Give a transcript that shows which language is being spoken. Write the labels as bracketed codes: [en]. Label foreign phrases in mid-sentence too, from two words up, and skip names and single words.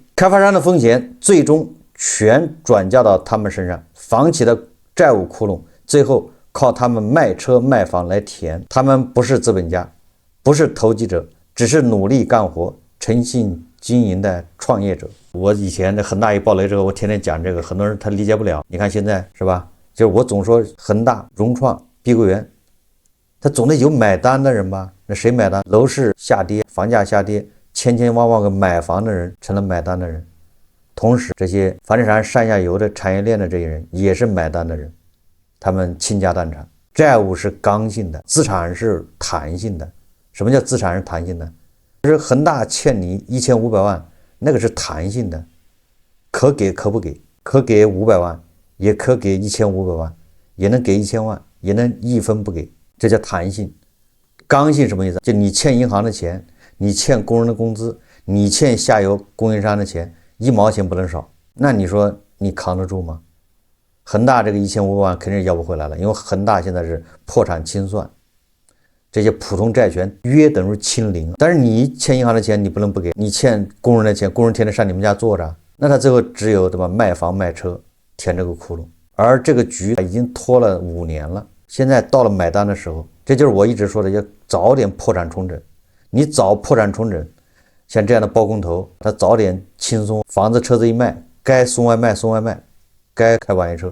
[zh] 開發商的風險最終全轉嫁到他們身上，房企的債務窟窿最後靠他們賣車賣房來填。他們不是資本家，不是投機者，只是努力幹活誠信經營的創業者。我以前的恒大一暴雷之後，我天天講这個，很多人他理解不了。你看现在是吧，就是我总说恒大、融創、碧桂園，他總得有買單的人吧？那誰買單？樓市下跌，房價下跌，千萬萬個買房的人成了買單的人。同時這些房地產上下游的產業鏈的這些人也是買單的人，他們傾家蕩產。債務是剛性的，資產是彈性的。什麼叫資產是彈性的？就是恒大欠你1500萬，那個是彈性的，可給可不給，可給500萬，也可給1500萬，也能給1000萬，也能一分不給，這叫彈性。剛性什麼意思？就你欠銀行的錢，你欠工人的工資，你欠下游供應商的錢，1毛錢不能少。那你說你扛得住嗎？恒大這個1500萬肯定是要不回來了，因為恒大現在是破產清算，這些普通債權約等於清零。但是你欠銀行的錢你不能不給，你欠工人的錢，工人天天上你們家坐着，那他最後只有对吧，賣房賣車填這個窟窿。而這個局已經拖了5年了，現在到了買單的時候，這就是我一直說的，要早點破產重整。你早破產重整，像這樣的包工頭，他早點輕鬆，房子車子一賣，該送外賣送外賣，該開網約車。